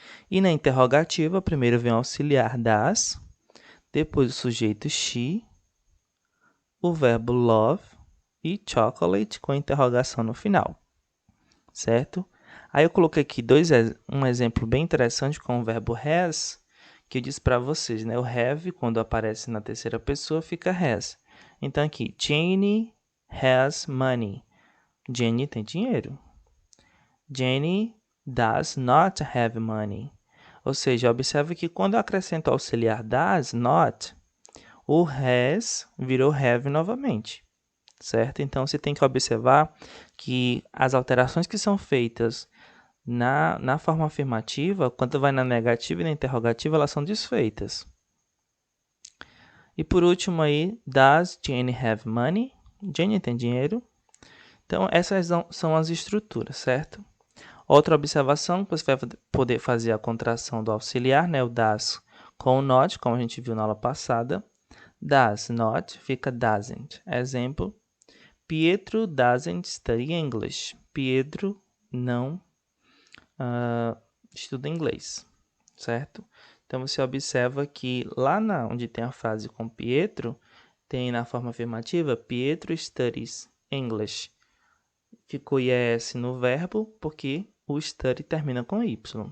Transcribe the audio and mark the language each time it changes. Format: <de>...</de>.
<pt>E na interrogativa, primeiro vem o auxiliar das, depois o sujeito she, o verbo love e chocolate com interrogação no final, certo? Aí eu coloquei aqui um exemplo bem interessante com o verbo has, que eu disse para vocês, né? O have, quando aparece na terceira pessoa, fica has. Então aqui,</pt> <en>Jenny has money.</en> <pt>Jenny tem dinheiro.</pt> <en>Jenny does not have money.</en> <pt>Ou seja, observe que quando eu acrescento o auxiliar does not, o has virou have novamente, certo? Então, você tem que observar que as alterações que são feitas na forma afirmativa, quando vai na negativa e na interrogativa, elas são desfeitas. E por último aí,</pt> <en>does Jenny have money?</en> <pt>Jenny tem dinheiro. Então, essas são as estruturas, certo? Outra observação, que você vai poder fazer a contração do auxiliar, né? O does com o not, como a gente viu na aula passada.</pt> <en>Does not</en> <pt>fica</pt> <en>doesn't. Exemplo, Pietro doesn't study English.</en> <pt>Pietro não estuda inglês, certo? Então, você observa que lá onde tem a frase com Pietro, tem na forma afirmativa, Pietro</pt> <en>studies English.</en> <pt>Ficou IES no verbo, porque o study termina com Y.</pt>